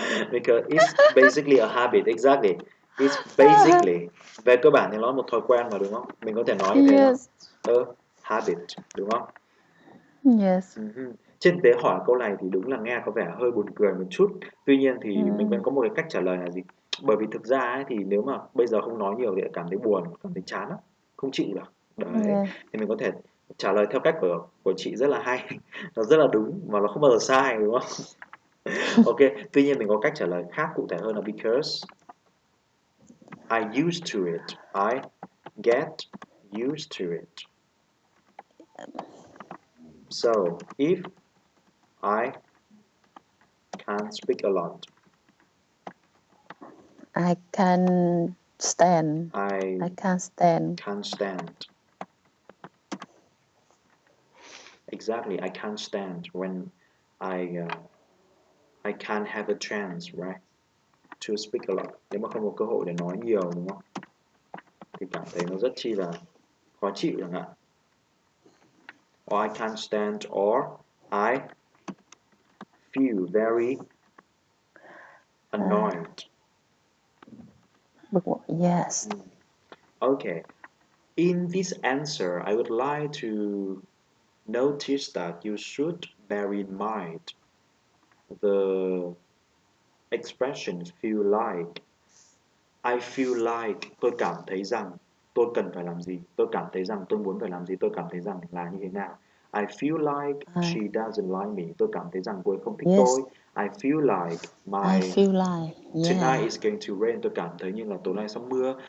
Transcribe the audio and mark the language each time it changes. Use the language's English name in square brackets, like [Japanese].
[English] Because it's basically a habit. Exactly. It's basically, [Vietnamese] về cơ bản thì nó là một thói quen mà đúng không? Mình có thể nói như thế đó. [English] Yes. A habit, [Vietnamese] đúng không? [English] Yes. [Vietnamese] Trên thực tế hỏi câu này thì đúng là nghe có vẻ hơi buồn cười một chút. Tuy nhiên thì mình vẫn có một cái cách trả lời là gì? Bởi vì thực ra ấy, thì nếu mà bây giờ không nói nhiều thì lại cảm thấy buồn, cảm thấy chán lắm, không chịu được. Đấy, [English] Yeah. [Vietnamese] thì mình có thể trả lời theo cách của chị rất là hay, nó rất là đúng mà nó không bao giờ sai đúng không? Ok, tuy nhiên mình có cách trả lời khác cụ thể hơn là [English] because I used to it, [Vietnamese] I get used to it. [English] So if I can't speak a lot, I can stand. I I can't stand. can't stand. Exactly, I can't stand when I can't have a chance, right, to speak a lot. [Vietnamese] Nếu mà không có cơ hội để nói nhiều, đúng không? Thì cảm thấy nó rất chi là khó chịu chẳng hạn. [English] Or I can't stand, or I feel very annoyed. Yes. Okay. In this answer, I would like to notice that you should bear in mind the expression feel like. I feel like, [Vietnamese] tôi cảm thấy rằng tôi cần phải làm gì, tôi cảm thấy rằng tôi muốn phải làm gì, tôi cảm thấy rằng là như thế nào. [English] I feel like she doesn't like me, [Vietnamese] tôi cảm thấy rằng cô ấy không thích tôi. [English] I feel like I feel like, tonight yeah. is going to rain, [Vietnamese] tôi cảm thấy như là tối nay sắp mưa.